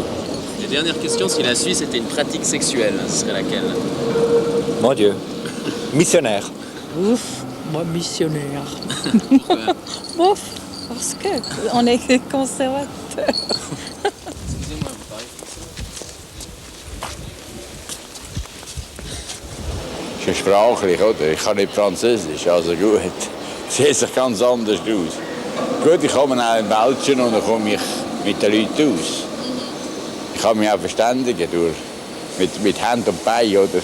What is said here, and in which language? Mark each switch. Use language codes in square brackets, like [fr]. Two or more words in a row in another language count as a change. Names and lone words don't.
[fr] Et dernière question, si la Suisse était une pratique sexuelle, ce serait laquelle? Mon Dieu. Missionnaire. Ouf, moi, missionnaire. Pourquoi? Ouf, parce qu'on est conservateurs. Excusez-moi, vous parlez [de] Das ist sprachlich, oder? Ich kann nicht Französisch, also gut. Sieht sich ganz anders aus. Gut, ich komme auch in Belgien und dann komme ich mit den Leuten aus. Ich kann mich auch verständigen mit Hand und Bein, oder?